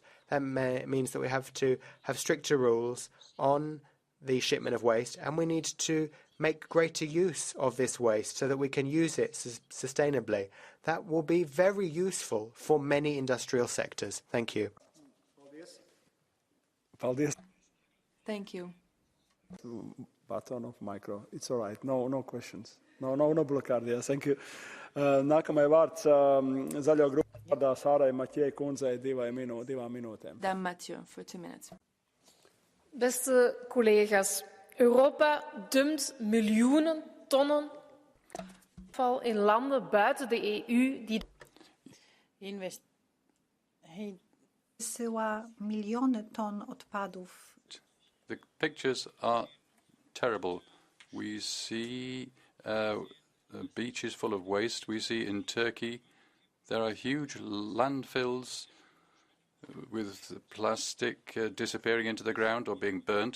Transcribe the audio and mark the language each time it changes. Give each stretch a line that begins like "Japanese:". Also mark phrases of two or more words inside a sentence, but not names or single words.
English: That means that we have to have stricter rules on the shipment of waste, and we need to make greater use of this waste so that we can use it sustainably. That will be very useful for many industrial sectors. Thank you. Thank you. Button of micro. It's all right. No questions. No blockade. Yes, thank you.
Latvian: Nākamai vārds zaļo grupu vārdā Sārai Matjē kundzei 2 minūtēm.
English: Dan Mathieu, for 2 minutes.
Dutch: Beste collega's, Europa dumpt miljoenen tonnen afval in landen buiten de EU die
Polish: wysyła miliony ton odpadów.
English: The pictures are terrible. We see beaches full of waste. We see in Turkey there are huge landfills with plastic disappearing into the ground or being burnt.